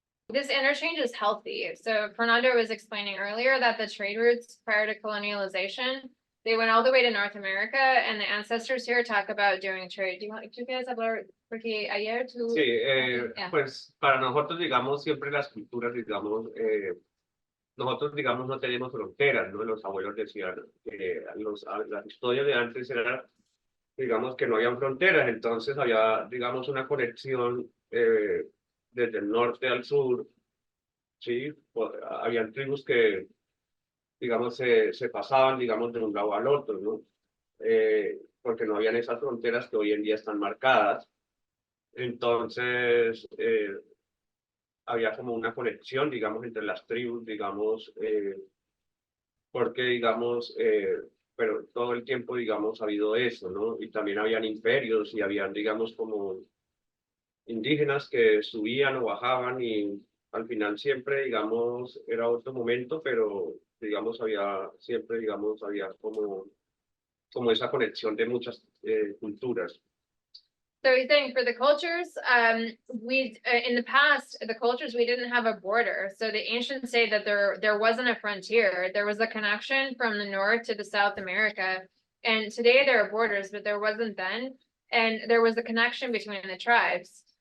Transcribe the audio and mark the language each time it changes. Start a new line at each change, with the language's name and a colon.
English: This interchange is healthy. So Fernando was explaining earlier that the trade routes prior to colonialization, they went all the way to North America, and the ancestors here talk about doing trade. Do you guys
Spanish: hablar? Porque ayer tú. Sí,
English: Yeah.
Spanish: pues para nosotros, digamos, siempre las culturas, digamos, nosotros, digamos, no tenemos fronteras, ¿no? Los abuelos decían que las historias de antes eran, digamos, que no habían fronteras, entonces había, digamos, una conexión desde el norte al sur, ¿sí? Habían tribus que, digamos, se pasaban, digamos, de un lado al otro, ¿no? Porque no habían esas fronteras que hoy en día están marcadas. Entonces, había como una conexión, digamos, entre las tribus, digamos, porque, digamos, pero todo el tiempo, digamos, ha habido eso, ¿no? Y también habían imperios y habían, digamos, como indígenas que subían o bajaban y al final siempre, digamos, era otro momento, pero, digamos, siempre, digamos, había como esa conexión de muchas culturas.
English: So he's saying for the cultures, in the past, the cultures, we didn't have a border. So the ancients say that there wasn't a frontier. There was a connection from the north to the South America. And today there are borders, but there wasn't then. And there was a connection between the tribes.